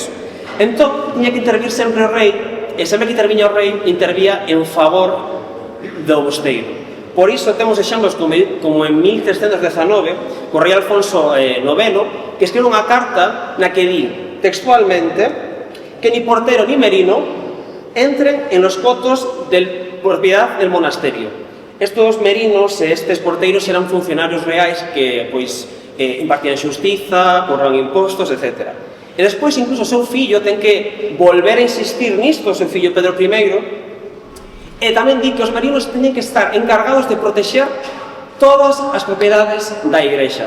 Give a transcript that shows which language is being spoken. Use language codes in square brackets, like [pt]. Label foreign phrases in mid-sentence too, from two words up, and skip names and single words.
[gl] Entón, tiña que intervir sempre o rei, e sempre que interviña o rei, intervía en favor do mosteiro. Por iso temos exemplos como en 1319, o rei Alfonso IX, que escribe unha carta na que di textualmente que [es] ni portero ni merino entren en los cotos de propiedad del monasterio. [gl] Estes merinos e estes porteiros eran funcionarios reais que impartían xustiza, cobraban impostos, etc. E despois, incluso, o seu fillo ten que volver a insistir nisto, o seu fillo Pedro I, e tamén di que os merinos teñen que estar encargados de protexer todas as propiedades da igrexa.